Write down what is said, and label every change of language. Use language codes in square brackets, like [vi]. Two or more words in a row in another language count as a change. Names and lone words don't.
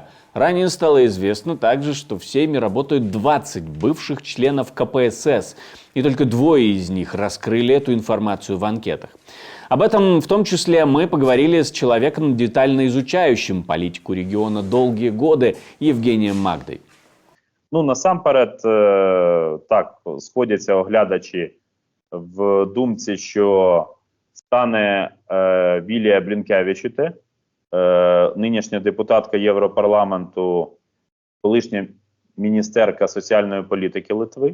[ru] Ранее стало известно также, что в Сейме работают 20 бывших членов КПСС, и только 2 из них раскрыли эту информацию в анкетах. Об этом в том числе мы поговорили с человеком, детально изучающим политику региона долгие годы, Євгенієм Магдой. [uk] Насамперед, так, сходяться оглядачі в думці, що стане Вілія Блінкевичуте, нинішня депутатка Європарламенту, колишня міністерка соціальної політики Литви.